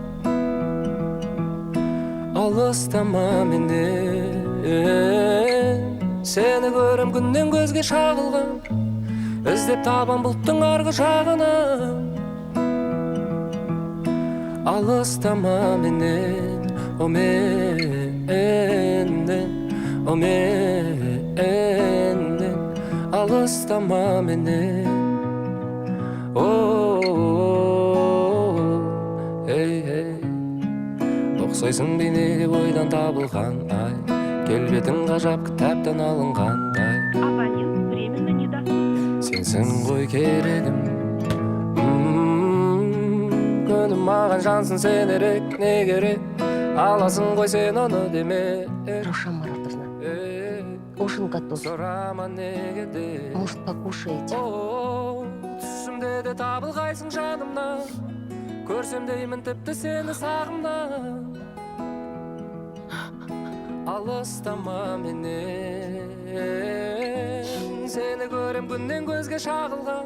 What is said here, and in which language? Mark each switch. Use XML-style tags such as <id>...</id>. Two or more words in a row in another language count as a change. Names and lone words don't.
<kk>Алыстама менен, сені көрем күннен көзге шағылған. Іздеп табам бұлттың арғы жағынан. Алыстама менен, о менден, о менден. Алыстама менен, ұқсайсың бейнеге бойдан табылған ай, келбетің ғажап кітаптан алынғандай.</kk> <ru>Абонент временно недоступен.</ru> <kk>Сенсің ғой керегім, күнім маған жансың сен ерек, не керек, аласың ғой сен оны деме.</kk> <ru>Раушан Маратовна, ужин готов. Может, покушаете?</ru> <kk>Түсімде де табылғайсың жанымнан, көрсем деймін тіпті сені сағымнан. Алыстама менен, сені көрем күннен көзге шағылған.</kk>